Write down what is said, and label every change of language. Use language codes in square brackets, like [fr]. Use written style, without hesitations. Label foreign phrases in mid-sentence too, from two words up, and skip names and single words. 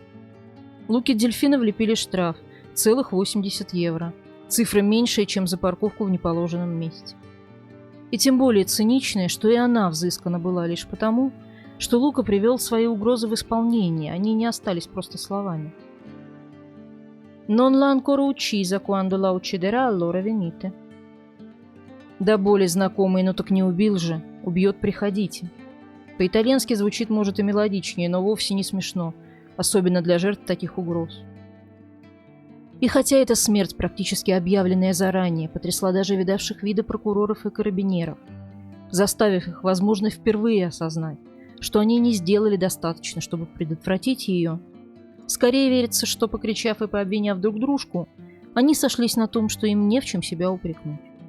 [ru] Луке Дельфина влепили штраф целых 80 евро, цифра меньшая, чем за парковку в неположенном месте. И тем более циничная, что и она взыскана была лишь потому, что Лука привел свои угрозы в исполнение, они не остались просто словами. [it] «Non l'ha ancora uccisa quando la ucciderà, allora venite». [ru] Да более знакомый, но так не убил же. Убьет, приходите. По-итальянски звучит, может, и мелодичнее, но вовсе не смешно, особенно для жертв таких угроз. И хотя эта смерть, практически объявленная заранее, потрясла даже видавших виды прокуроров и карабинеров, заставив их, возможно, впервые осознать, что они не сделали достаточно, чтобы предотвратить ее, скорее верится, что, покричав и пообвиняв друг дружку, они сошлись на том, что им не в чем себя упрекнуть.